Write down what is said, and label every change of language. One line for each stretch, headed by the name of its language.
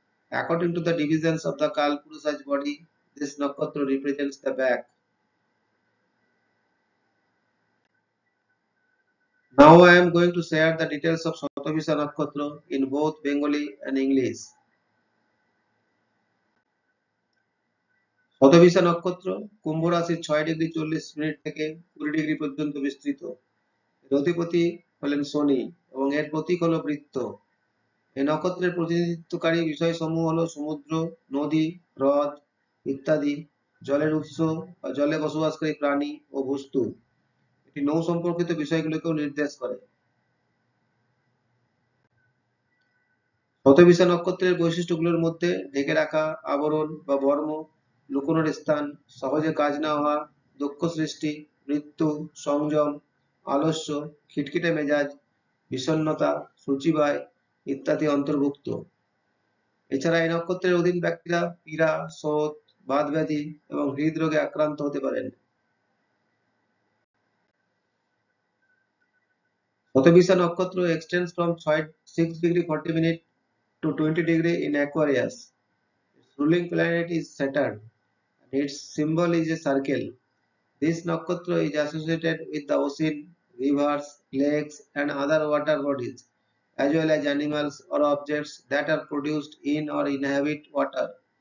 English: According to the divisions of the Kalpurusha's body, this nakatra represents the back. Now I am going to share the details of Satabisha nakatra in both Bengali and English.
Bangla: শতবিশা নক্ষত্র কুম্ভ রাশির 6 degree 40 minute থেকে 20 degree পর্যন্ত বিস্তৃত। এর অধিপতি হলেন শনি এবং এর প্রতীক হলো বৃত্ত। এই নক্ষত্রের প্রতিনিধিত্বকারী বিষয়সমূহ হলো সমুদ্র, নদী, হ্রদ ইত্যাদি, জলের উৎস বা জলে বসবাসকারী প্রাণী ও বস্তু। এটি নৌ সম্পর্কিত বিষয়গুলোকেও নির্দেশ করে। শতবিশা নক্ষত্রের বৈশিষ্ট্যগুলোর মধ্যে ঢেকে রাখা, আবরণ বা বর্ম, লুকোনোর স্থান, সহজে কাজ না হওয়া, দক্ষ সৃষ্টি, মৃত্যু, সংযম, আলস্য, খিটখিটে মেজাজ, বিষণ্ণতা, সূচিবায় ইত্যাদি অন্তর্ভুক্ত। এছাড়া এই নক্ষত্রের অধীন ব্যক্তিরা পীড়া, শোথ, বাতব্যাধি এবং হৃদরোগে আক্রান্ত হতে পারেন।
English: Shatabhisha nakshatra extends from 6 degree 40 minutes to 20 degree in Aquarius. Its ruling planet is Saturn, and its symbol is a circle. This nakatra is associated with the ocean, rivers, lakes, and other water bodies, as well as animals or objects that are produced in or inhabit water.